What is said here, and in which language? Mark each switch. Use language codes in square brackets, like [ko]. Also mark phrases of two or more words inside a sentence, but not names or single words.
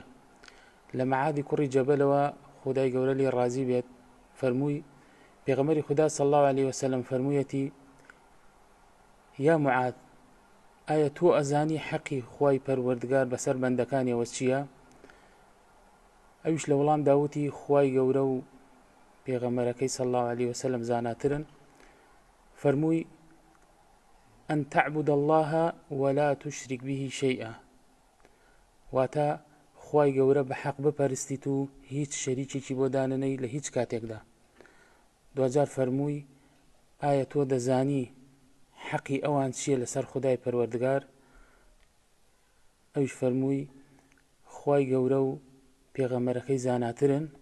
[ckb] لە مەعادی کوڕی جەبەلەوە خدای گەورە لێ ڕازی بێت فەرمووی، پێغەمبەری خوددا [ar] صلی الله عليه وسلم [ckb] فەرموویەتی: یا معاد، ئایا تۆ ئەزانی حەقی خوای پەروەردگار بەسەر بەندەکانیەوە چییە؟ ئەویش لە وەڵام داوتی خوای گەورە و پێغەمبەرەکەی [ar] صلی الله عليه وسلم [ckb] زاناترن. [ar] فەرمووی: ئەن تەعبود الله ولا تشرك به شيئا، [ckb] واتە خوای گەورە بە حەق بپەرستیت و هیچ شەریکێکی بۆ دانەنەی لە هیچ کاتێکدا. دوجار فەرمووی: ئایا تۆ دەزانی حەقی ئەوان چییە لەسەر خودای پەروەردگار؟ ئەویش فەرمووی: خوای گەورە و پێغەمبەرەکەی زاناترن.